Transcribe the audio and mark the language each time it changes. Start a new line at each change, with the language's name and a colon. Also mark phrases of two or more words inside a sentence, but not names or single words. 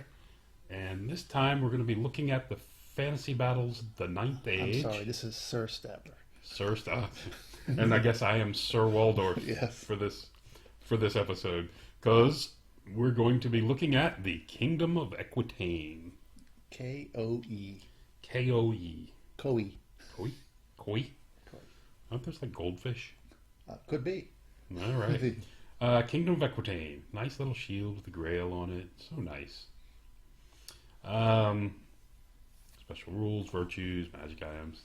English: and this time we're going to be looking at the Fantasy Battles: The Ninth I'm Age. sorry, this is Sir Statler. Sir Stuff, and I guess I am Sir Waldorf Yes. for this episode because we're going to be looking at the Kingdom of Equitaine. K-O-E. K-O-E. Koi. Koi? Koi? Koi. Aren't those like goldfish? Could be. All right. Kingdom of Equitaine. Nice little shield with the Grail on it. So nice. Special rules, virtues, magic items.